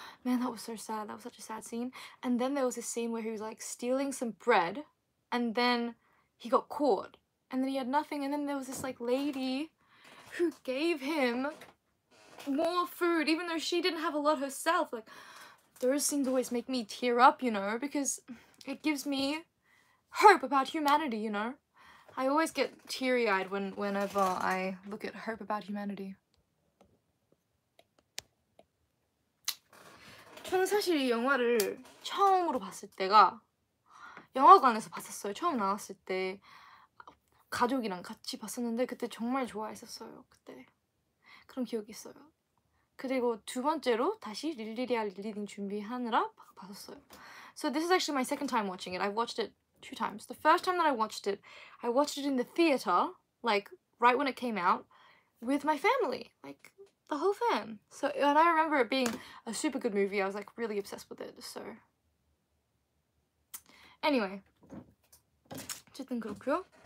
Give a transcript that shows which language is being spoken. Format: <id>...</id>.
<en>Man, that was so sad. That was such a sad scene. And then there was this scene where he was like stealing some bread, and then he got caught, and then he had nothing, and then there was this like lady who gave him more food, even though she didn't have a lot herself. Like, those scenes always make me tear up, you know, because it gives me hope about humanity, you know. I always get teary-eyed whenever I look at Hope About Humanity.</en> <ko>저는 사실 이 영화를 처음으로 봤을 때가 영화관에서 봤었어요. 처음 나왔을 때 가족이랑 같이 봤었는데 그때 정말 좋아했었어요. 그때 그런 기억이 있어요. 그리고 두 번째로 다시 릴리리아 릴리딩 준비하느라 봤었어요.</ko> <en>So this is actually my second time watching it. I've watched it 2 times. The first time that I watched it in the theater, like right when it came out, with my family, like the whole fam. So, and I remember it being a super good movie. I was like really obsessed with it. So, anyway,</en> <ko>어쨌든 그렇고요.</ko>